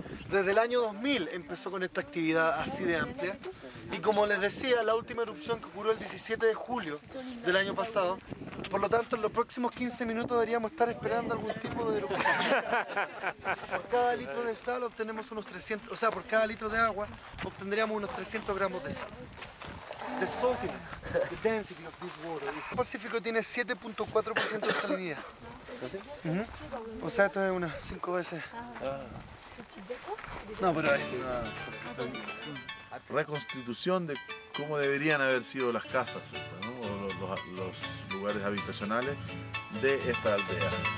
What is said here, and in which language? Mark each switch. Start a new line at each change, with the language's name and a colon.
Spanish: Desde el año 2000 empezó con esta actividad así de amplia y como les decía, la última erupción que ocurrió el 17 de julio del año pasado, por lo tanto en los próximos 15 minutos deberíamos estar esperando algún tipo de erupción. Por cada litro de sal obtenemos unos 300, o sea, por cada litro de agua obtendríamos unos 300 gramos de sal.
English: The saltiness, the density of this water.
Spanish: El Pacífico tiene 7.4% de salinidad. O sea, esto es unas 5 veces. No, pero es reconstitución de cómo deberían haber sido las casas, ¿no? O los lugares habitacionales de esta aldea.